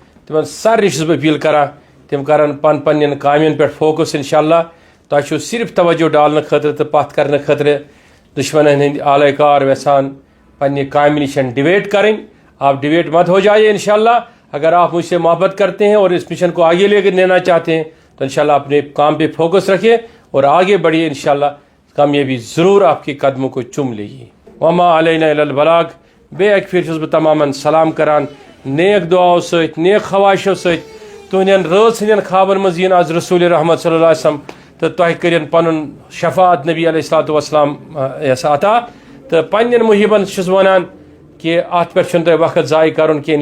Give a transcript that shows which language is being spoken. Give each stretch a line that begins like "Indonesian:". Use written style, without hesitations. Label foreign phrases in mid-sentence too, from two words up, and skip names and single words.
Kashmiri: تمن سارے چھُس بہٕ اپیٖل کران تِم کرن پننٮ۪ن کامٮ۪ن پٮ۪ٹھ فوکس انشاءاللہ تۄہہِ چھُو صرف توجہ ڈالنہٕ خٲطرٕ تہٕ پتھ کرنہٕ خٲطرٕ دشمنن ہٕنٛدۍ آلے کار یژھان پننہِ کامہِ نِش ڈیویٹ کرٕنۍ.
Urdu: آپ ڈیویٹ مت ہو جائیے انشاءاللہ. اگر آپ مجھ سے محبت کرتے ہیں اور اس مشن کو آگے لے کر لینا چاہتے ہیں تو انشاءاللہ اپنے کام پہ فوکس رکھیے اور آگے بڑھیے. انشاءاللہ کامیابی ضرور آپ کے قدموں کو چوم لے گی.
Arabic: وما علینا الا البلاغ.
Kashmiri: بے ایک پھر چھُس بہٕ تمامن سلام کران نیک دعاو سۭتۍ نیک خواہشو سۭتۍ تُہنٛدٮ۪ن رٲژ ہٕنٛدٮ۪ن خوابن منٛز یِن آز
Arabic: رسول رحمت صلی اللہ علیہ وسلم
Kashmiri: تہٕ تۄہہِ کٔرِن پنُن شفاعت
Arabic: نبی علیہ الصلوۃ والسلام
Kashmiri: عطا. تہٕ پننٮ۪ن محبن چھُس ونان کہ ات پہ چھُنہٕ تۄہہِ وقت ضایع کرُن کینٛہہ.